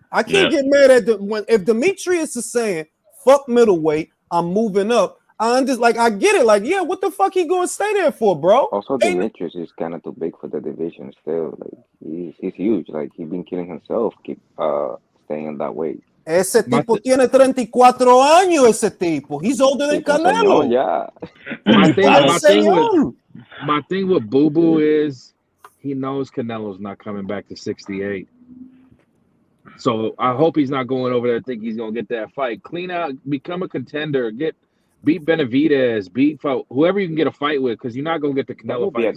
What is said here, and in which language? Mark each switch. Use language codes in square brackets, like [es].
[en] I can't get mad at if Demetrius is saying fuck middleweight, I'm moving up. I get it. Like, yeah, what the fuck he gonna stay there for, bro? Also, Demetrius is kind of too big for the division still. Like, he's huge. Like, he's been killing himself. Keep staying in that weight. [es] Ese tipo tiene 34 años, ese tipo. [en] He's older than Canelo. Yeah. My thing with Boo Boo is he knows Canelo's not coming back to 68. So I hope he's not going over there thinking he's gonna get that fight. Clean out, become a contender, beat Benavidez, beat whoever you can get a fight with, because you're not gonna get the Canelo fight.